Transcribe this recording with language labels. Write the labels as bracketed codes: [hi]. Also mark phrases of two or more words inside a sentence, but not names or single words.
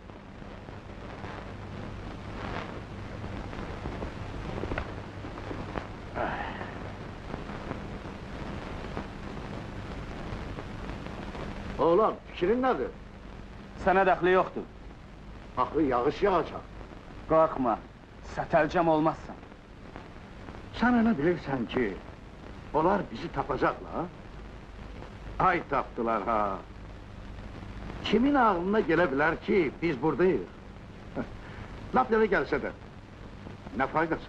[tr] Oğlum, fikrin nedir? [az] Sənə dəxli yoxdur. Axı yağış yağacaq. Qorxma, sətəlcəm olmazsan. [tr] Sen öyle bilirsen ki, onlar bizi tapacaklar. [az] Ay taptılar ha. [tr] Kimin aklına gelebilir ki biz buradayız? Laf nereye gelse de. Ne faydası?